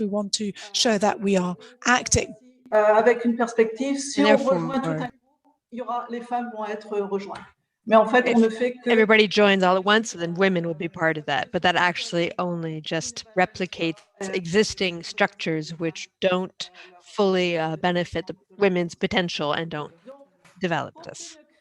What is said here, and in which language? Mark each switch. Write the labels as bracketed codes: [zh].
[en] We want to show that we are acting. [fr] Avec une perspective, si on rejoint tout à coup, les femmes vont être rejointes. Mais en fait, on ne fait que [en] everybody joins all at once, then women will be part of that. But that actually only just replicates existing structures which don't fully benefit the women's potential and don't develop this.